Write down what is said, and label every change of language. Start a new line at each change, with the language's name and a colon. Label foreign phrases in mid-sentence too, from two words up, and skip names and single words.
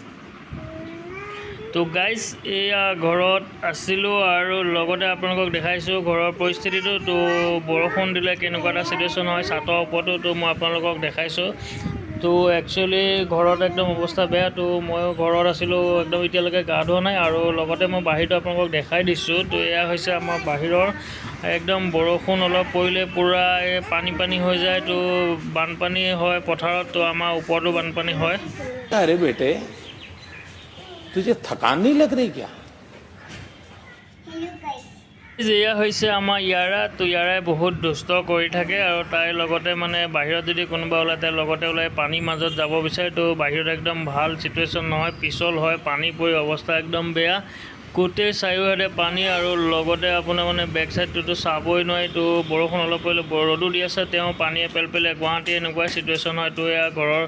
Assamese: তো গাইজ এয়া ঘৰত আছিলোঁ আৰু লগতে আপোনালোকক দেখাইছোঁ ঘৰৰ পৰিস্থিতিটো তো বৰষুণ দিলে কেনেকুৱা এটা চিটুৱেশ্যন হয় ছাতৰ ওপৰতো তো মই আপোনালোকক দেখাইছোঁ তো একচুৱেলি ঘৰত একদম অৱস্থা বেয়া তো ময়ো ঘৰত আছিলোঁ একদম এতিয়ালৈকে গা ধোৱা নাই আৰু লগতে মই বাহিৰটো আপোনালোকক দেখাই দিছোঁ তো এয়া হৈছে আমাৰ বাহিৰৰ একদম বৰষুণ অলপ পৰিলে পূৰা পানী হৈ যায় তো বানপানী হয় পথাৰত তো আমাৰ ওপৰতো বানপানী হয়
Hindi: अरे बेटे तुझे थकान नहीं लग रही क्या
Assamese: এয়া হৈছে আমাৰ ইয়াৰা তো ইয়াৰাই বহুত দুষ্ট কৰি থাকে আৰু তাইৰ লগতে মানে বাহিৰত যদি কোনোবা ওলায় তাইৰ লগতে ওলাই পানীৰ মাজত যাব বিচাৰে তো বাহিৰত একদম ভাল চিটুৱেশ্যন নহয় পিছল হয় পানী পৰি অৱস্থা একদম বেয়া গোটেই চাৰিওহাতে পানী আৰু লগতে আপোনাৰ মানে বেক চাইডটোতো চাবই নোৱাৰি তো বৰষুণ অলপ পৰিলে ৰ'দো দি আছে তেওঁ পানীয়ে পেলে গুৱাহাটী এনেকুৱা চিটুৱেশ্যন হয় তো এয়া ঘৰৰ